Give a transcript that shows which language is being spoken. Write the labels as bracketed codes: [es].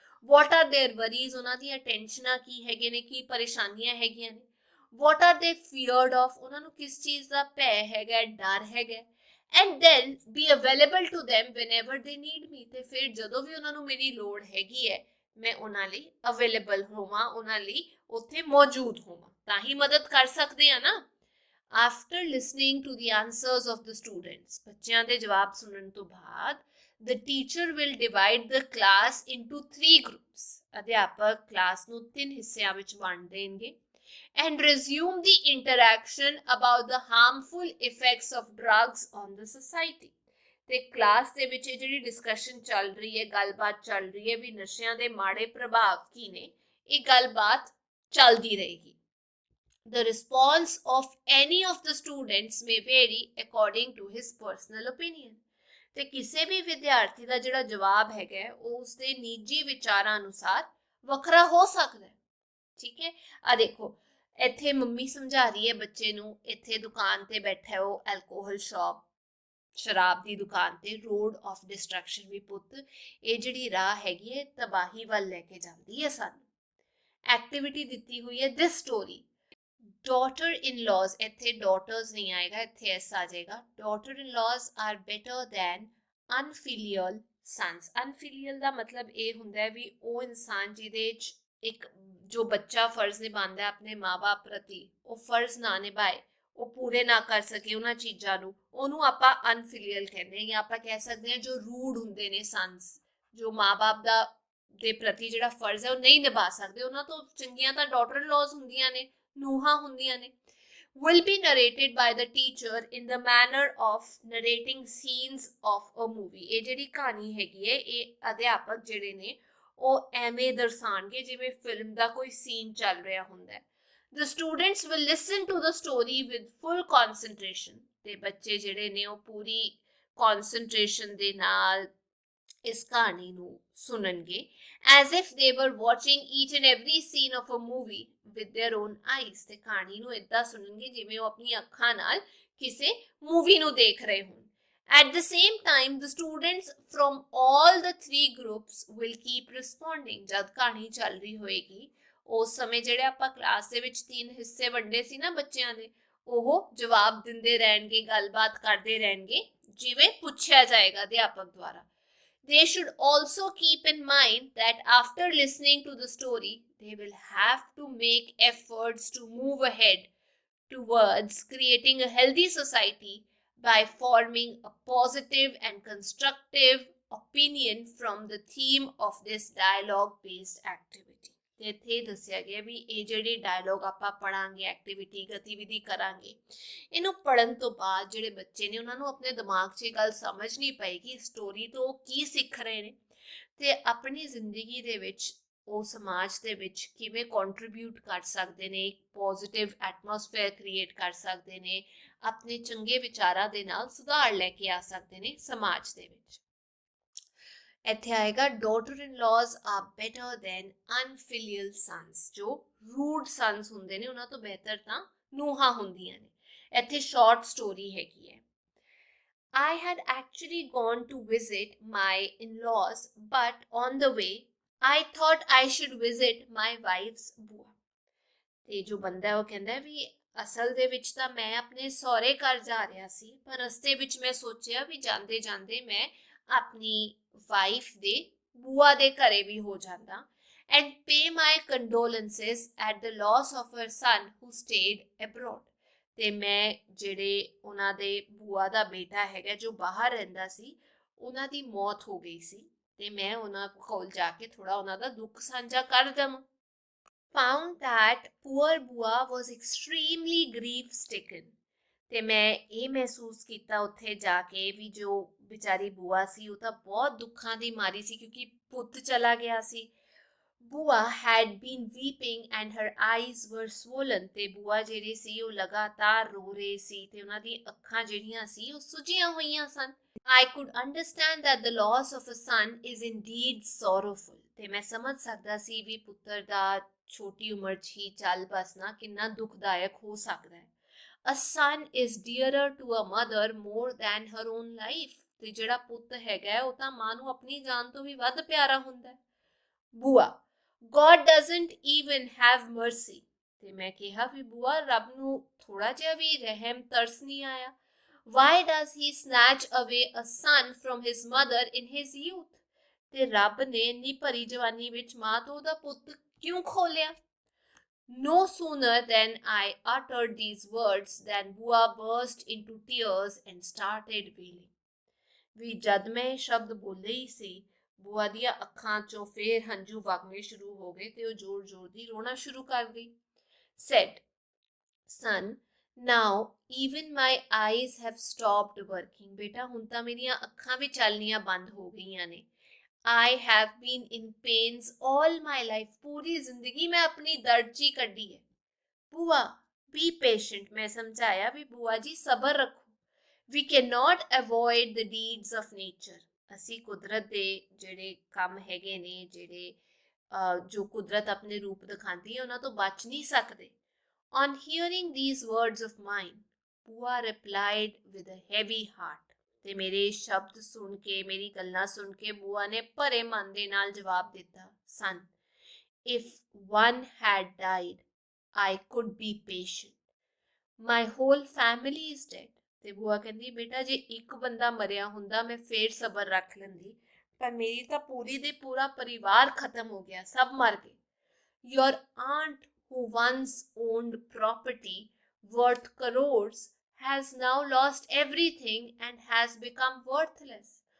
[en] what are their worries, [pa] ਉਹਨਾਂ ਦੀਆਂ ਟੈਨਸ਼ਨਾਂ ਕੀ ਹੈਗੇ ਨੇ, ਕੀ ਪਰੇਸ਼ਾਨੀਆਂ ਹੈਗੀਆਂ ਨੇ। [en] what are they feared of, [pa] ਉਹਨਾਂ ਨੂੰ ਕਿਸ ਚੀਜ਼ ਦਾ ਭੈ ਹੈਗਾ, ਡਰ ਹੈਗਾ। [en] and then be available to them whenever they need me। [pa] ਤੇ ਫਿਰ ਜਦੋਂ ਵੀ ਉਹਨਾਂ ਨੂੰ ਮੇਰੀ ਲੋੜ ਹੈਗੀ ਹੈ ਮੈਂ ਉਹਨਾਂ ਲਈ ਅਵੇਲੇਬਲ ਹੋਵਾਂ, ਉਹਨਾਂ ਲਈ ਉੱਥੇ ਮੌਜੂਦ ਹੋਵਾਂ, ਤਾਂ ਹੀ ਮਦਦ ਕਰ ਸਕਦੇ ਆ ਨਾ। [en] after listening to the answers of the students, [pa] ਬੱਚਿਆਂ ਦੇ ਜਵਾਬ ਸੁਣਨ ਤੋਂ ਬਾਅਦ [en] the teacher will divide the class into 3 groups। [pa] ਅਧਿਆਪਕ ਕਲਾਸ ਨੂੰ 3 ਹਿੱਸਿਆਂ ਵਿੱਚ ਵੰਡ ਦੇਣਗੇ। [en] and resume the interaction about the harmful effects of drugs on the society। [pa] ਤੇ ਕਲਾਸ ਦੇ ਵਿੱਚ ਜਿਹੜੀ ਡਿਸਕਸ਼ਨ ਚੱਲ ਰਹੀ ਹੈ, ਗੱਲਬਾਤ ਚੱਲ ਰਹੀ ਹੈ ਵੀ ਨਸ਼ਿਆਂ ਦੇ ਮਾੜੇ ਪ੍ਰਭਾਵ ਕੀ ਨੇ, ਇਹ ਗੱਲਬਾਤ ਚੱਲਦੀ ਰਹੇਗੀ। [en] The response of any of the students may vary according to his personal opinion। [pa] ਤੇ ਕਿਸੇ ਵੀ ਵਿਦਿਆਰਥੀ ਦਾ ਜਿਹੜਾ ਜਵਾਬ ਹੈਗਾ ਉਹ ਉਸਦੇ ਨਿੱਜੀ ਵਿਚਾਰਾਂ ਅਨੁਸਾਰ ਵੱਖਰਾ ਹੋ ਸਕਦਾ ਹੈ। ਠੀਕ ਹੈ, ਆ ਦੇਖੋ ਇੱਥੇ ਮੰਮੀ ਸਮਝਾ ਰਹੀ ਹੈ ਬੱਚੇ ਨੂੰ, ਇੱਥੇ ਦੁਕਾਨ ਤੇ ਬੈਠਾ ਉਹ ਐਲਕੋਹਲ ਸ਼ਾਪ, ਸ਼ਰਾਬ ਦੀ ਦੁਕਾਨ ਤੇ, ਰੋਡ ਆਫ ਡਿਸਟਰਕਸ਼ਨ ਵੀ ਪੁੱਤ, ਇਹ ਜਿਹੜੀ ਰਾਹ ਹੈਗੀ ਹੈ ਤਬਾਹੀ ਵੱਲ ਲੈ ਕੇ ਜਾਂਦੀ ਹੈ ਸਾਨੂੰ। ਐਕਟੀਵਿਟੀ ਦਿੱਤੀ ਹੋਈ ਹੈ [en] This story. [pa] ਡਾਟਰ ਇਨ ਲਾਜ਼, ਇੱਥੇ ਡਾਟਰਸ ਨਹੀਂ ਆਏਗਾ, ਇੱਥੇ ਐਸ ਆ ਜਾਏਗਾ। [en] Daughter in laws are better than unfilial sons. [pa] ਅਨਫਿਲੀਅਲ ਦਾ ਮਤਲਬ ਇਹ ਹੁੰਦਾ ਹੈ ਵੀ ਉਹ ਇਨਸਾਨ ਜਿਹਦੇ 'ਚ ਇੱਕ ਜੋ ਬੱਚਾ ਫਰਜ਼ ਨਿਭਾਉਂਦਾ ਆਪਣੇ ਮਾਂ-ਬਾਪ ਪ੍ਰਤੀ ਉਹ ਫਰਜ਼ ਨਾ ਨਿਭਾਏ, ਉਹ ਪੂਰੇ ਨਾ ਕਰ ਸਕੇ ਉਹਨਾਂ ਚੀਜ਼ਾਂ ਨੂੰ, ਉਹਨੂੰ ਆਪਾਂ ਅਨਫਿਲੀਅਲ ਕਹਿੰਦੇ ਹਾਂ। ਜਾਂ ਆਪਾਂ ਕਹਿ ਸਕਦੇ ਹਾਂ ਜੋ ਰੂਡ ਹੁੰਦੇ ਨੇ ਸਨਸ, ਜੋ ਮਾਂ-ਬਾਪ ਦਾ ਦੇ ਪ੍ਰਤੀ ਜਿਹੜਾ ਫਰਜ਼ ਹੈ ਉਹ ਨਹੀਂ ਨਿਭਾ ਸਕਦੇ। ਉਹਨਾਂ ਤੋਂ ਚੰਗੀਆਂ ਤਾਂ ਡਾਟਰ ਇਨ ਲਾਜ਼ ਹੁੰਦੀਆਂ ਨੇ, ਨੂੰਹਾਂ ਹੁੰਦੀਆਂ ਨੇ। [en] will be narrated by the teacher in the manner of narrating scenes of a movie। [pa] ਇਹ ਜਿਹੜੀ ਕਹਾਣੀ ਹੈਗੀ ਹੈ ਇਹ ਅਧਿਆਪਕ ਜਿਹੜੇ ਨੇ ਉਹ ਐਵੇਂ ਦਰਸਾਉਣਗੇ ਜਿਵੇਂ ਫਿਲਮ ਦਾ ਕੋਈ ਸੀਨ ਚੱਲ ਰਿਹਾ ਹੁੰਦਾ ਹੈ। [en] The students will listen to the story with full concentration। [pa] ਤੇ ਬੱਚੇ ਜਿਹੜੇ ਨੇ ਉਹ ਪੂਰੀ concentration ਦੇ ਨਾਲ ਇਸ ਕਹਾਣੀ ਨੂੰ ਸੁਣਨਗੇ। [en] as if they were watching each and every scene of a movie with their own eyes। [pa] ਤੇ ਕਹਾਣੀ ਨੂੰ ਇਦਾਂ ਸੁਣਨਗੇ ਜਿਵੇਂ ਉਹ ਆਪਣੀ ਅੱਖਾਂ ਨਾਲ ਕਿਸੇ ਮੂਵੀ ਨੂੰ ਦੇਖ ਰਹੇ ਹੋਣ। [en] At the same time, the students from all the 3 groups will keep responding। [pa] ਜਦ ਕਹਾਣੀ ਚੱਲ ਰਹੀ ਹੋਏਗੀ ਉਸ ਸਮੇਂ ਜਿਹੜੇ ਆਪਾਂ ਕਲਾਸ ਦੇ ਵਿੱਚ 3 ਹਿੱਸੇ ਵੰਡੇ ਸੀ ਨਾ ਬੱਚਿਆਂ ਦੇ, ਉਹ ਜਵਾਬ ਦਿੰਦੇ ਰਹਿਣਗੇ, ਗੱਲਬਾਤ ਕਰਦੇ ਰਹਿਣਗੇ ਜਿਵੇਂ ਪੁੱਛਿਆ ਜਾਏਗਾ ਅਧਿਆਪਕ ਦੁਆਰਾ। [en] They should also keep in mind that after listening to the story, they will have to make efforts to move ahead towards creating a healthy society by forming a positive and constructive opinion from the theme of this dialogue-based activity। [pa] ਤੇ ਇੱਥੇ ਦੱਸਿਆ ਗਿਆ ਵੀ ਇਹ ਜਿਹੜੀ dialog ਆਪਾਂ ਪੜਾਂਗੇ, activity ਗਤੀਵਿਧੀ ਕਰਾਂਗੇ, ਇਹਨੂੰ ਪੜਨ ਤੋਂ ਬਾਅਦ ਜਿਹੜੇ ਬੱਚੇ ਨੇ ਉਹਨਾਂ ਨੂੰ ਆਪਣੇ ਦਿਮਾਗ 'ਚ ਇਹ ਗੱਲ ਸਮਝਣੀ ਪਏਗੀ ਸਟੋਰੀ ਤੋਂ ਉਹ ਕੀ ਸਿੱਖ ਰਹੇ ਨੇ ਤੇ ਆਪਣੀ ਜ਼ਿੰਦਗੀ ਦੇ ਵਿੱਚ ਉਹ ਸਮਾਜ ਦੇ ਵਿੱਚ ਕਿਵੇਂ ਕੰਟਰੀਬਿਊਟ ਕਰ ਸਕਦੇ ਨੇ, ਇੱਕ ਪੋਜ਼ਿਟਿਵ ਐਟਮੋਸਫੇਅਰ ਕ੍ਰੀਏਟ ਕਰ ਸਕਦੇ ਨੇ, ਆਪਣੇ ਚੰਗੇ ਵਿਚਾਰਾਂ ਦੇ ਨਾਲ ਸੁਧਾਰ ਲੈ ਕੇ ਆ ਸਕਦੇ ਨੇ ਸਮਾਜ ਦੇ ਵਿੱਚ। ਇੱਥੇ ਆਏਗਾ [en] Daughter in laws are better than unfilial sons. [pa] ਜੋ ਰੂਡ ਸਨਸ ਹੁੰਦੇ ਨੇ ਉਹਨਾਂ ਤੋਂ ਬਿਹਤਰ ਤਾਂ ਨੂੰਹਾਂ ਹੁੰਦੀਆਂ ਨੇ। ਇੱਥੇ ਸ਼ਾਰਟ ਸਟੋਰੀ ਹੈਗੀ ਹੈ। [en] I had actually gone to visit my in-laws, but on the way I thought I should visit my wife's bua। [pa] ਤੇ ਜੋ ਬੰਦਾ ਹੈ ਉਹ ਕਹਿੰਦਾ ਵੀ ਅਸਲ ਦੇ ਵਿੱਚ ਤਾਂ ਮੈਂ ਆਪਣੇ ਸਹੁਰੇ ਘਰ ਜਾ ਰਿਹਾ ਸੀ, ਪਰ ਰਸਤੇ ਵਿੱਚ ਮੈਂ ਸੋਚਿਆ ਵੀ ਜਾਂਦੇ ਜਾਂਦੇ ਮੈਂ ਆਪਣੀ ਵਾਈਫ ਦੇ ਬੂਆ ਦੇ ਘਰੇ ਵੀ ਹੋ ਜਾਂਦਾ [en] And pay my condolences at the loss of her son who stayed abroad. [pa] ਤੇ ਮੈਂ ਜਿਹੜੇ ਉਹਨਾਂ ਦੇ ਬੂਆ ਦਾ ਬੇਟਾ ਹੈਗਾ ਜੋ ਬਾਹਰ ਰਹਿੰਦਾ ਸੀ, ਉਹਨਾਂ ਦੀ ਮੌਤ ਹੋ ਗਈ ਸੀ, ਤੇ ਮੈਂ ਉਹਨਾਂ ਕੋਲ ਜਾ ਕੇ ਥੋੜਾ ਉਹਨਾਂ ਦਾ ਦੁੱਖ ਸਾਂਝਾ ਕਰ ਦੇਵਾਂ। [en] Found that poor Bua was extremely grief stricken। [pa] ਤੇ ਮੈਂ ਇਹ ਮਹਿਸੂਸ ਕੀਤਾ ਉੱਥੇ ਜਾ ਕੇ ਵੀ ਜੋ ਵਿਚਾਰੀ ਬੂਆ ਸੀ ਉਹ ਤਾਂ ਬਹੁਤ ਦੁੱਖਾਂ ਦੀ ਮਾਰੀ ਸੀ ਕਿਉਂਕਿ ਪੁੱਤ ਚਲਾ ਗਿਆ ਸੀ। [en] Bua had been weeping and her eyes were swollen। [pa] ਤੇ ਬੂਆ ਜਿਹੜੀ ਸੀ ਉਹ ਲਗਾਤਾਰ ਰੋ ਰਹੀ ਸੀ ਤੇ ਉਹਨਾਂ ਦੀ ਅੱਖਾਂ ਜਿਹੜੀਆਂ ਸੀ ਉਹ ਸੁਜੀਆਂ ਹੋਈਆਂ ਸਨ। [en] I could understand that the loss of a son is indeed sorrowful। [pa] ਤੇ ਮੈਂ ਸਮਝ ਸਕਦਾ ਸੀ ਵੀ ਪੁੱਤਰ ਦਾ ਛੋਟੀ ਉਮਰ 'ਚ ਹੀ ਚੱਲ ਬਸਣਾ ਕਿੰਨਾ ਦੁਖਦਾਇਕ ਹੋ ਸਕਦਾ ਹੈ। [en] A son is dearer to a mother more than her own life। [pa] ਤੇ ਜਿਹੜਾ ਪੁੱਤ ਹੈਗਾ ਉਹ ਤਾਂ ਮਾਂ ਨੂੰ ਆਪਣੀ ਜਾਨ ਤੋਂ ਵੀ ਵੱਧ ਪਿਆਰਾ ਹੁੰਦਾ ਹੈ। [en] Bua God doesn't even have mercy। [pa] ਤੇ ਮੈਂ ਕਿਹਾ ਵੀ ਬੂਆ ਰੱਬ ਨੂੰ ਥੋੜਾ ਜਿਹਾ ਵੀ ਰਹਿਮ ਤਰਸ ਨਹੀਂ ਆਇਆ। [en] Why does he snatch away a son from his mother in his youth। [pa] ਤੇ ਰੱਬ ਨੇ ਇੰਨੀ ਭਰੀ ਜਵਾਨੀ ਵਿੱਚ ਮਾਂ ਤੋਂ ਉਹਦਾ ਪੁੱਤ ਕਿਉਂ ਖੋ ਲਿਆ। [en] No sooner than I uttered these words than Bua burst into tears and started wailing। [pa] ਵੀ ਜਦ ਮੈਂ ਇਹ ਸ਼ਬਦ ਬੋਲੇ ਹੀ ਸੀ, ਬੂਆ ਦੀਆਂ ਅੱਖਾਂ ਚੋਂ ਫੇਰ ਹੰਝੂ ਵਗਣੇ ਸ਼ੁਰੂ ਹੋ ਗਏ ਤੇ ਉਹ ਜ਼ੋਰ ਜ਼ੋਰ ਦੀ ਰੋਣਾ ਸ਼ੁਰੂ ਕਰ ਗਈ। [en] Said, son, now even my eyes have stopped working। [pa] ਬੇਟਾ ਹੁਣ ਤਾਂ ਮੇਰੀਆਂ ਅੱਖਾਂ ਵੀ ਚੱਲਣੀਆਂ ਬੰਦ ਹੋ ਗਈਆਂ ਨੇ। [en] I have been in pains all my life। [pa] पूरी जिंदगी मैं अपनी दर्द ची कड्डी है। [en] Bua be patient। [hi] मैं समझाया भी बुआ जी सबर रखो। [en] We cannot avoid the deeds of nature। [pa] ਅਸੀਂ ਕੁਦਰਤ ਦੇ ਜਿਹੜੇ ਕੰਮ ਹੈਗੇ ਨੇ, ਜਿਹੜੇ ਜੋ ਕੁਦਰਤ ਆਪਣੇ ਰੂਪ ਦਿਖਾਉਂਦੀ ਹੈ ਉਹਨਾਂ ਤੋਂ ਬਚ ਨਹੀਂ ਸਕਦੇ। [en] On hearing these words of mine, Bua replied with a heavy heart। [pa] ਤੇ ਮੇਰੇ ਸ਼ਬਦ ਸੁਣ ਕੇ, ਮੇਰੀ ਗੱਲਾਂ ਸੁਣ ਕੇ ਬੂਆ ਨੇ ਭਰੇ ਮਨ ਦੇ ਨਾਲ ਜਵਾਬ ਦਿੱਤਾ, [en] son, if one had died, I could be patient। My whole family is dead। [pa] ਤੇ ਬੂਆ ਕਹਿੰਦੀ ਬੇਟਾ ਜੇ ਇੱਕ ਬੰਦਾ ਮਰਿਆ ਹੁੰਦਾ ਮੈਂ ਫੇਰ ਸਬਰ ਰੱਖ ਲੈਂਦੀ, ਪਰ ਮੇਰੀ ਤਾਂ ਪੂਰੀ ਦੇ ਪੂਰਾ ਪਰਿਵਾਰ ਖਤਮ ਹੋ ਗਿਆ, ਸਭ ਮਰ ਗਏ। [en] Your aunt who once owned property worth crores has now lost everything and has become worthless।